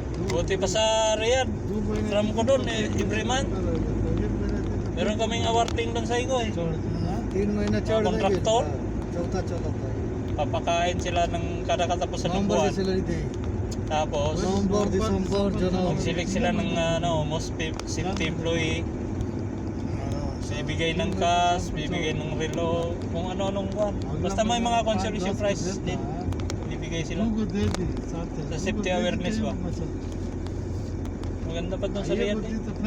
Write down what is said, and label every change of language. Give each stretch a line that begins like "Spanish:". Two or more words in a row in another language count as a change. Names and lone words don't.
Filipino: Buti pa sa Riyadh. Ram ko doon, every month. Meron kaming awarding doon sa Igoy.
Hindi: 3 महीना छोड़ देंगे
Filipino: Contractor?
Hindi: चौथा चौथा
Filipino: Papakain sila ng kada katapusan ng
Hindi: नवंबर
Filipino: buwan.
Hindi: से सैलरी दे
Filipino: Tapos,
Hindi: नवंबर दिसंबर जनवरी
Filipino: mag-select sila ng
English: most safety employee.
Filipino: Bibigay ng cash, bibigay ng relo, kung ano-anong buwan. Basta may mga consolation prize din. Bibigay sila. Sa
English: safety awareness
Filipino: ba? Maganda pa doon sa Riyadh eh.